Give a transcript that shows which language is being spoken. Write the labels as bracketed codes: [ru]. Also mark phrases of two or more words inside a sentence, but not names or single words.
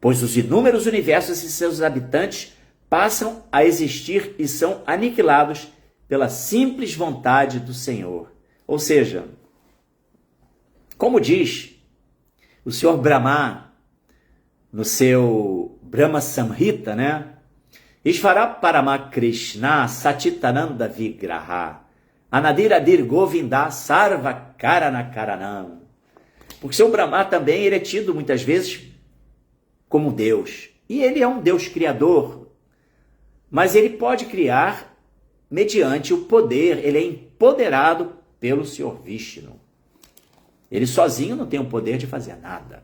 [pt] pois os inúmeros universos e seus habitantes passam a existir e são aniquilados pela simples vontade do Senhor. Ou seja, como diz o Senhor Brahma no seu Brahma Samhita, né? [sa] ईश्वरः परमः कृष्णः सच्चिदानन्द विग्रहः अनादिरादिर् गोविन्दः सर्व कारण कारणम्. [pt] Porque o Senhor Brahma também ele é tido muitas vezes como Deus. E ele é um Deus criador. Mas ele pode criar mediante o poder. Ele é empoderado pelo Senhor Vishnu. Ele sozinho não tem o poder de fazer nada.